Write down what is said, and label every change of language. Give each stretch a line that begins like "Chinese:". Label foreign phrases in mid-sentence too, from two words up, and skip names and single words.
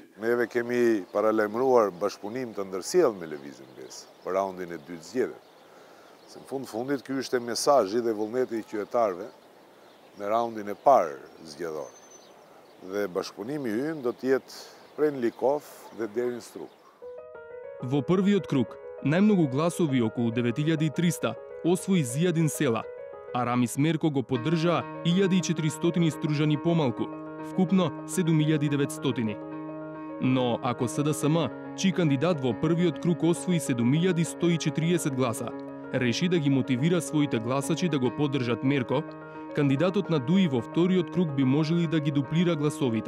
Albanian: Neve kemi paralajmëruar bashkëpunim të ndërsjellë me Lëvizjen BES për raundin e dytë zgjedhje. Se në fundit ky ishte mesazhi dhe vullneti i qytetarëve në raundin e parë zgjedhor. Dhe bashkëpunimi ynë do të jetë prej Likov dhe deri në Strug.
Macedonian: Во првиот круг, најмногу гласови, околу 9300, освои Зијадин Села, а Рамис Мерко го поддржаа 1400 стружани помалку, вкупно 7900. Но ако СДСМ, чиј кандидат во првиот круг освои 7140 гласа, реши да ги мотивира своите гласачи да го поддржат Мерко, кандидатот на Дуи во вториот круг би можели да ги дуплира гласовите.